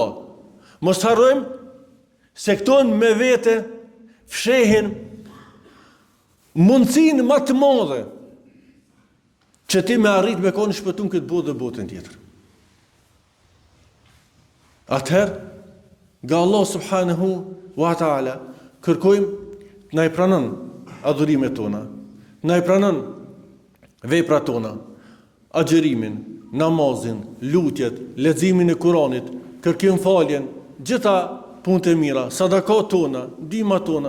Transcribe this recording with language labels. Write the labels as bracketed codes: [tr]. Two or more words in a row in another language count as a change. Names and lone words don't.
[sq] Mos harrojmë se këto me vete fshehin mundësinë më të madhe që ti me arrit me konë shpëtum këtë botë dhe botën tjetër. Atëherë, nga Allah [ar] سبحانه وتعالى, [sq] kërkojmë na i pranon adhurimet tona, na i pranon veprat tona, agjerimin, namazin, lutjet, leximin e Kuranit, kërkim faljen, gjitha punët e mira, sadakat tona, ndihmat tona.